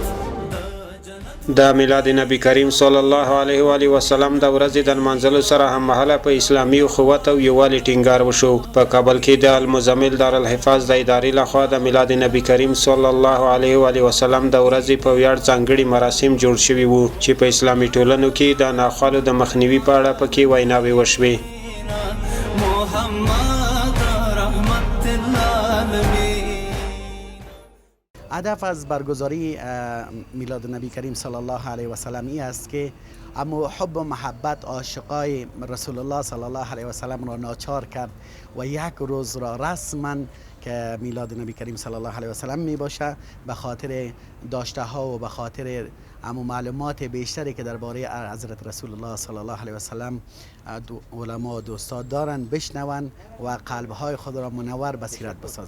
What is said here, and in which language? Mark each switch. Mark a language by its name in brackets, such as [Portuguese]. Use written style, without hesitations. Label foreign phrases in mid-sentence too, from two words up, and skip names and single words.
[Pashto] د میلاد نبی کریم [Arabic] صلی الله علیه و آله وسلم [Pashto] د ورځې د نمانځلو سره هم مهاله په اسلامي اخوت او یووالي ټینګار وشو. په کابل کې د المزمل دارالحفاظ د ادارې لخوا د میلاد نبی کریم [Arabic] صلی الله علیه و آله وسلم [Pashto] د ورځې په ویاړ ځانګړي مراسم جوړ شوي وو چې په اسلامي ټولنو کې د ناخوالو د مخنیوي په اړه پکې ویناوې وشوې. [Persian] هدف از برگزاری میلاد نبی کریم [Arabic] صلی الله علیه و سلم [Persian] این است که اما حب و محبت عاشقای [Arabic] رسول الله صلی الله علیه و سلم [Persian] را ناچار کرد و یک روز را رسما که میلاد نبی کریم [Arabic] صلی الله علیه و سلم [Persian] می باشه به خاطر داشته ها و به خاطر اما معلومات بیشتری که درباره حضرت [Arabic] رسول الله صلی الله علیه و سلم [Persian] علما و دوستان دارند بشنوند و قلب های خود را منور به سیرت بسازند.